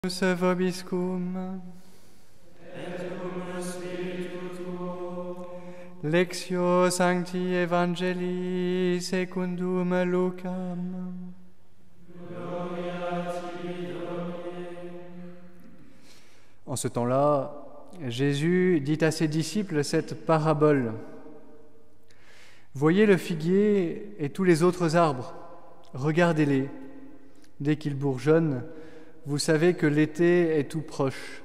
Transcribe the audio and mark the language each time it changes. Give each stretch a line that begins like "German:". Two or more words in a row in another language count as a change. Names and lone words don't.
Latin: Vobiscum. Et cum spiritu tuo. Lectio Sancti Evangelii secundum Lucam. Gloria a ti, Domine.
French: En ce temps-là, Jésus dit à ses disciples cette parabole. Voyez le figuier et tous les autres arbres, regardez-les. Dès qu'ils bourgeonnent, vous savez que l'été est tout proche.